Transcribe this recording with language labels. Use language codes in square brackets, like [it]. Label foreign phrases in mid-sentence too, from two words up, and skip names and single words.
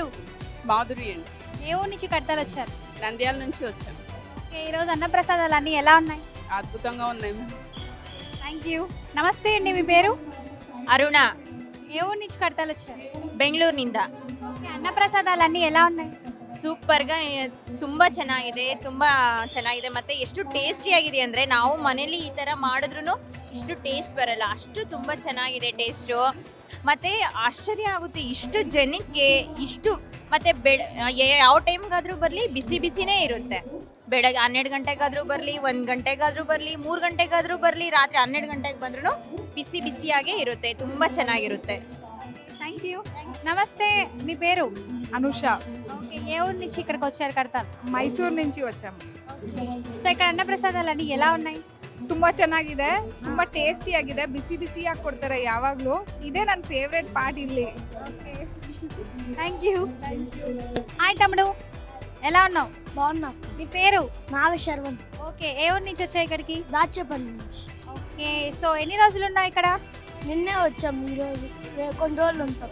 [te] మాధురి అండి. ఏ ఊరు నుంచి కడతాలు వచ్చారు? నంద్యాల నుంచి వచ్చాను. ఓకే, ఈరోజు అన్నప్రసాదాలన్నీ ఎలా ఉన్నాయి? అద్భుతంగా ఉన్నాయి. థ్యాంక్ యూ. నమస్తే అండి, మీ పేరు? ಅರುಣ ఏ ఊరు నుంచి కడతాలు వచ్చారు? [kn] ಬೆಂಗಳೂರಿನಿಂದ [te] ఓకే, అన్నప్రసాదాలన్నీ ఎలా ఉన్నాయి? [kn] ಸೂಪರ್గా ತುಂಬ ಚೆನ್ನಾಗಿದೆ ಮತ್ತೆ ಎಷ್ಟು ಟೇಸ್ಟಿಯಾಗಿದೆ ಅಂದರೆ ನಾವು ಮನೇಲಿ ಈ ಥರ ಮಾಡಿದ್ರೂ ಇಷ್ಟು ಟೇಸ್ಟ್ ಬರಲ್ಲ, ಅಷ್ಟು ತುಂಬ ಚೆನ್ನಾಗಿದೆ ಟೇಸ್ಟು. ಮತ್ತು ಆಶ್ಚರ್ಯ ಆಗುತ್ತೆ ಇಷ್ಟು ಜನಕ್ಕೆ ಇಷ್ಟು. ಮತ್ತು ಯಾವ ಟೈಮ್ಗಾದರೂ ಬರಲಿ ಬಿಸಿ ಬಿಸಿನೇ ಇರುತ್ತೆ. ಬೆಳಗ್ಗೆ 12 ಗಂಟೆಗಾದರೂ ಬರಲಿ, 1 ಗಂಟೆಗಾದರೂ ಬರಲಿ, 3 ಗಂಟೆಗಾದರೂ ಬರಲಿ, ರಾತ್ರಿ 12 ಗಂಟೆಗೆ ಬಂದ್ರೂ ಬಿಸಿ ಬಿಸಿಯಾಗೇ ಇರುತ್ತೆ, ತುಂಬ ಚೆನ್ನಾಗಿರುತ್ತೆ. [te] థ్యాంక్ యూ. నమస్తే, మీ పేరు? అనుష. ఓకే, ఏ ఊరు నుంచి ఇక్కడికి వచ్చారు కడతాలు? ಮೈಸೂರು నుంచి వచ్చాము. సో ఇక్కడ అన్నప్రసాదాలన్నీ ఎలా ఉన్నాయి? [kn] ತುಂಬಾ ಚೆನ್ನಾಗಿದೆ, ತುಂಬಾ ಟೇಸ್ಟಿ ಆಗಿದೆ, ಬಿಸಿ ಬಿಸಿಯಾಗಿ ಕೊಡ್ತಾರೆ ಯಾವಾಗಲೂ. ಇದೇ ನನ್ನ ಫೇವ್ರೆಟ್ ಪಾರ್ಟ್ ಇಲ್ಲಿ. [te] ఓకే, థ్యాంక్ యూ. హాయ్ తమ్ముడు, ఎలా ఉన్నావు? బాగున్నా. నీ పేరు? నాలుగు శర్వన్. ఓకే, ఏ ఊరు నుంచి వచ్చావు ఇక్కడికి? దాచేపల్లి నుంచి. ఓకే, సో ఎన్ని రోజులు ఉన్నావు ఇక్కడ? నిన్నే వచ్చాము, ఈరోజు కొన్ని రోజులు ఉంటాం.